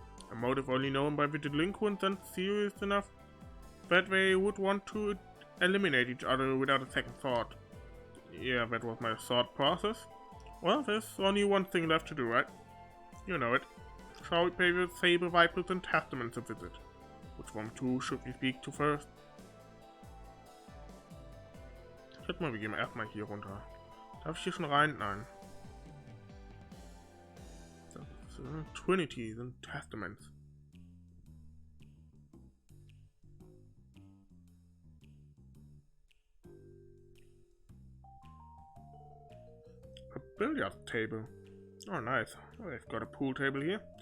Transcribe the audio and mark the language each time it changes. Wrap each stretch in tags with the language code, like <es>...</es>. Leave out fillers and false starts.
<en>A motive only known by the delinquents and serious enough that they would want to eliminate each other without a second thought. Yeah, that was my thought process. Well, there's only one thing left to do, right? You know it. Shall we pay the Saber Vipers and Testaments a visit? Which one two should we speak to first?</en> <de>Ich hätte mal, wir gehen erstmal hier runter. Darf ich hier schon rein? Nein.</de> <en>Trinities and Testaments. A billiard table. Oh, nice. Oh, they've got a pool table here.</en>